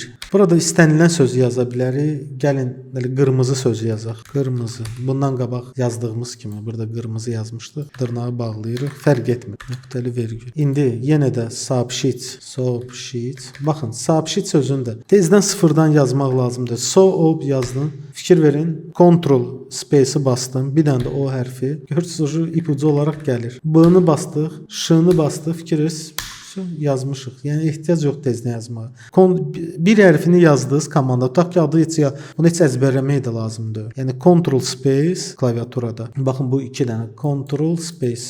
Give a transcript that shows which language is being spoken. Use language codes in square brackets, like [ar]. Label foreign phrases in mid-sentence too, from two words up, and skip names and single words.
[az] Burada istənilən sözü yaza bilərik. Gəlin belə qırmızı sözü yazaq. Qırmızı. Bundan qabaq yazdığımız kimi burada qırmızı yazmışdıq. Dırnağı bağlayırıq. Fərq etmir. Nöqtəli vergül. İndi yenə də soобщить. Baxın, soобщить sözünü də tezdən sıfırdan yazmaq lazımdır. Soоб yazdım. Fikir verin. [en] Ctrl space- [az] i bastım. Bir dənə də O hərfi. Görürsünüz, ipucu olaraq gəlir. B-ni bastıq. Ş-ni bastıq. Fikiriz. Yazmışıq. Yəni ehtiyac yox tezdən yazmağa. Bir hərfini yazdığınız komanda, tutaq ki, adı heç bunu heç əzbərləmək də lazımdır. Yəni [en] Ctrl space [az] klaviaturada. Baxın bu 2 dənə [en] Ctrl space.